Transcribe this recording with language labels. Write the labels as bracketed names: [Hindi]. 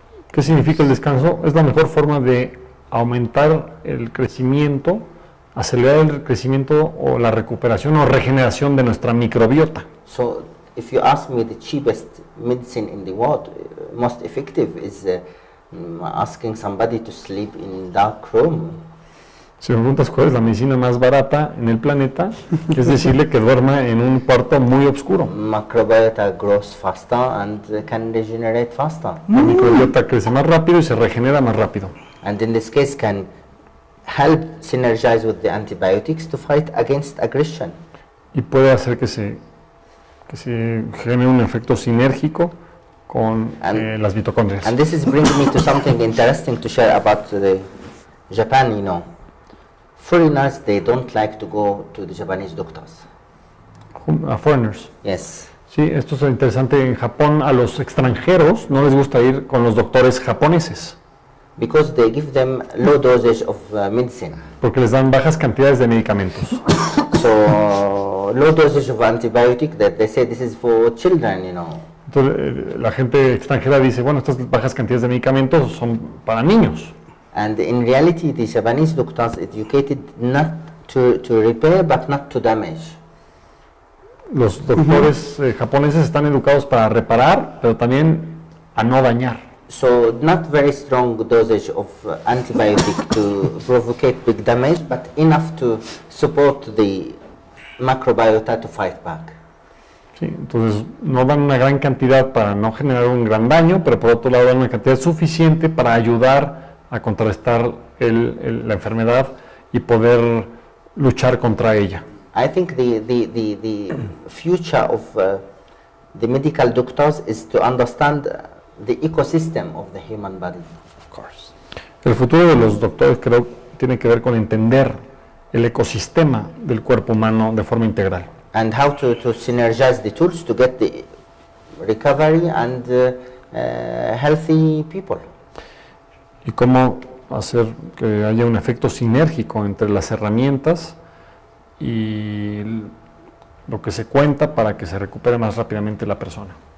[Spanish] ¿Qué significa el descanso? Es la mejor forma de aumentar el crecimiento, acelerar el crecimiento o la recuperación o regeneración de nuestra microbiota. [English] So if you ask me, the cheapest medicine in the world, most effective, is asking somebody to sleep in dark room. [Spanish] Si me preguntas cuál es la medicina más barata en el planeta, es decirle que duerma en un cuarto muy oscuro. [English] Microbiota grows faster and can regenerate faster. [Spanish] La microbiota crece más rápido y se regenera más rápido. [English] And in this case can help synergize with the antibiotics to fight against aggression. [Spanish] Y puede hacer que se genere un efecto sinérgico con las mitocondrias. [English] And this is bringing me to something interesting to share about the Japan, you know. Foreigners, they don't like to go to the Japanese doctors. Foreigners. Yes. [Spanish] Sí, esto es interesante. En Japón, a los extranjeros no les gusta ir con los doctores japoneses. [English] Because they give them low dosage of medicine. [Spanish] Porque les dan bajas cantidades de medicamentos. [English] So, low dosage of antibiotic, that they say this is for children, you know. [Spanish] Entonces, la gente extranjera dice, bueno, estas bajas cantidades de medicamentos son para niños. [English] And in reality, the Japanese doctors educated not to repair, but not to damage. [Spanish] Los doctores japoneses están educados para reparar, pero también a no dañar. [English] So not very strong dosage of antibiotic to provocate big damage, but enough to support the microbiota to fight back. [Spanish] Sí, entonces no dan una gran cantidad para no generar un gran daño, pero por otro lado dan una cantidad suficiente para ayudar a contrarrestar la enfermedad y poder luchar contra ella. [English] I think the future of the medical doctors is to understand the ecosystem of the human body. Of course. [Spanish] El futuro de los doctores creo tiene que ver con entender el ecosistema del cuerpo humano de forma integral. [English] And how to synergize the tools to get the recovery and healthy people. [Spanish] Y cómo hacer que haya un efecto sinérgico entre las herramientas y lo que se cuenta para que se recupere más rápidamente la persona.